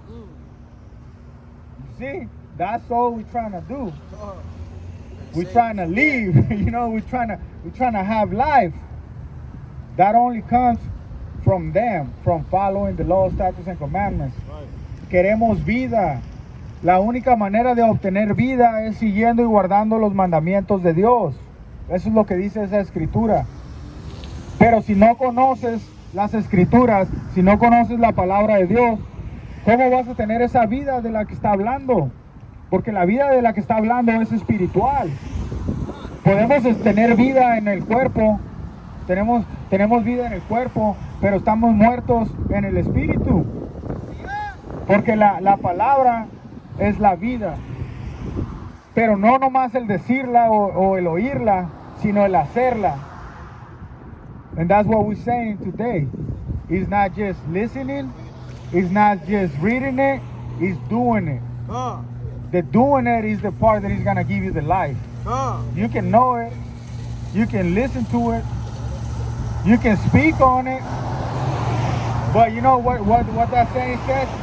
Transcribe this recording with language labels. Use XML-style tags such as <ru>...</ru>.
<en>You see, that's all we're trying to do. We're trying to live, you know, we're trying to have life. That only comes from them, from following the law, statutes, and commandments.</en> <es>Queremos vida. La única manera de obtener vida es siguiendo y guardando los mandamientos de Dios. Eso es lo que dice esa escritura. Pero si no conoces las escrituras, si no conoces la palabra de Dios, ¿cómo vas a tener esa vida de la que está hablando? Porque la vida de la que está hablando es espiritual. Podemos tener vida en el cuerpo, tenemos vida en el cuerpo, pero estamos muertos en el espíritu. Porque la palabra es la vida. Pero no nomás el decirla o el oírla, sino el hacerla.</es> <en>And that's what we're saying today. It's not just listening, it's not just reading it, it's doing it. The doing it is the part that is going to give you the life. You can know it, you can listen to it, you can speak on it, but you know what that saying says?</en>